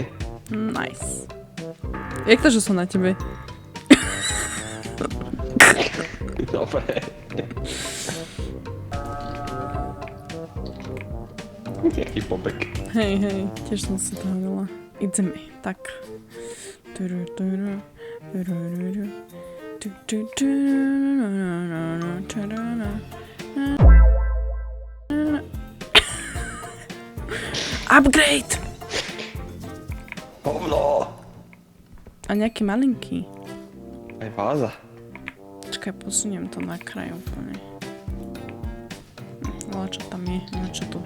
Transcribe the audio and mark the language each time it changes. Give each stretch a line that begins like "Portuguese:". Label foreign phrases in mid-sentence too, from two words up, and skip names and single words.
Slovak: Nice. Jak to, že som na tebe? Dobre. Jaký pobek. Hej, hej, tiež som si to hovorila. Ideme, tak. Turu, turu, turu, turu. Tu, tu, tu, turu, Upgrade! Hovno. A nejaký malinký. Aj váza. Počkaj, posuniem to na kraj úplne. Ale čo tam je? No čo tu je?